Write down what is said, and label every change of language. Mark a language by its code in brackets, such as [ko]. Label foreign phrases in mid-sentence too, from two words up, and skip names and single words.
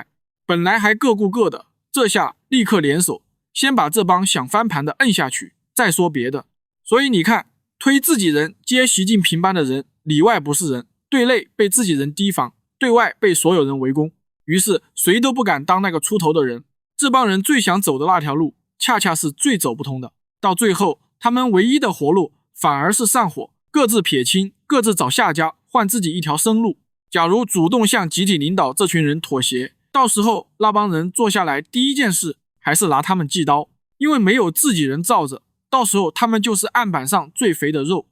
[zh] 本來還各顧各的，這下立刻聯手，先把這幫想翻盤的摁下去，再說別的。所以你看，推自己人接習近平班的人，裡外不是人，對內被自己人提防，對外被所有人圍攻，於是誰都不敢當那個出頭的人。這幫人最想走的那條路，恰恰是最走不通的。到最後，他們唯一的活路反而是散伙，各自撇清，各自找下家，換自己一條生路。假如主動向集体領導這群人妥協，到時候那幫人坐下來第一件事還是拿他們祭刀，因為沒有自己人罩着，到時候他們就是案板上最肥的肉。